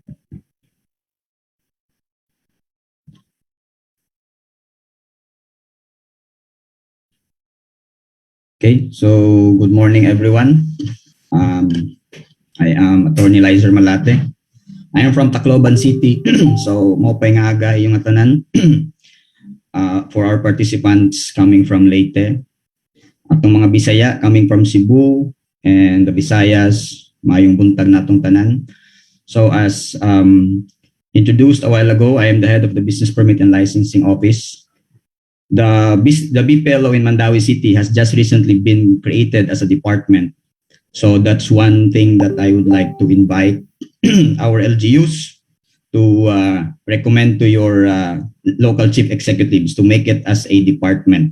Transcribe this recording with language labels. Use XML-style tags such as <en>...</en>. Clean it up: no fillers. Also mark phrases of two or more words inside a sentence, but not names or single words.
<en>Okay, so good morning everyone. I am Attorney Lizer Malate I am from Tacloban City, so</en> <war>maupay nga aga yung atanan.</war> <en>For our participants coming from Leyte.</en> <ceb>Atong mga Bisaya</ceb> <en>coming from Cebu and the Visayas,</en> <ceb>mayong buntag natong tanan.</ceb> <en>So as introduced a while ago, I am the head of the Business Permit and Licensing Office. The BPLO in Mandawi City has just recently been created as a department. So that's one thing that I would like to invite our LGUs to recommend to your local chief executives to make it as a department.</en>